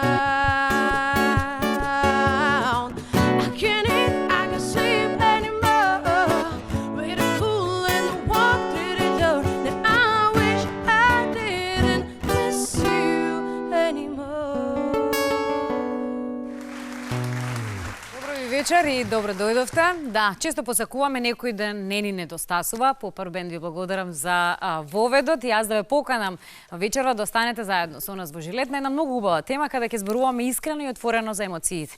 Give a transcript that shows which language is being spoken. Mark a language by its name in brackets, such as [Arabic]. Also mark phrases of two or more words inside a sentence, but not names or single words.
[English] I can't eat, I can't sleep anymore. With a fool and walk through the door. That I wish I didn't miss you anymore. [Macedonian] Добро ви вечер и добро дојдовте. Да, често посакуваме некој да не ни недостасува. По прв бенд ви благодарам за воведот и јас да ве поканам вечерва да останете заедно со нас во Жилет на една многу убава тема каде ќе зборуваме искрено и отворено за емоциите.